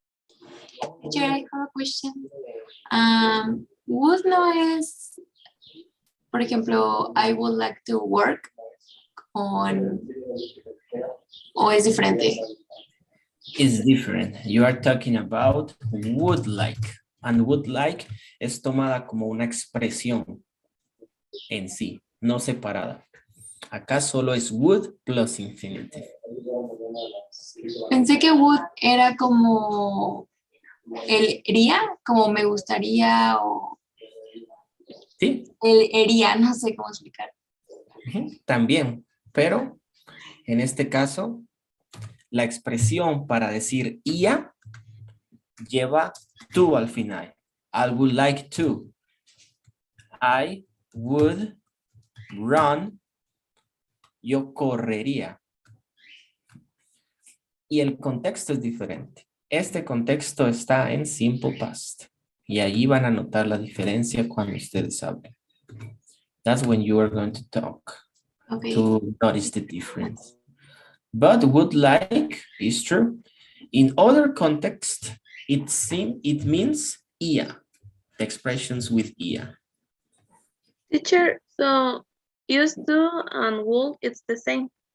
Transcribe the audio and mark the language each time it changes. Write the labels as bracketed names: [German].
[English] Teacher, I have a question. [Spanish] Would no es, por ejemplo, [English] I would like to work on, [Spanish] o es diferente. [English] Is different. You are talking about would like. And would like [Spanish] es tomada como una expresión en sí, no separada. Acá solo es [English] would plus infinitive. [Spanish] Pensé que would era como el iría, como me gustaría o ¿Sí? el iría, no sé cómo explicar. También, pero en este caso, la expresión para decir ia lleva to al final. [English] I would like to. I would run. [Spanish] Yo correría. Y el contexto es diferente. Este contexto está en simple past. Y allí van a notar la diferencia cuando ustedes hablen. [English] That's when you are going to talk. Okay. To notice the difference. But would like is true. In other context, it means ia. The expressions with ia. Teacher, so used to and would, it's the same.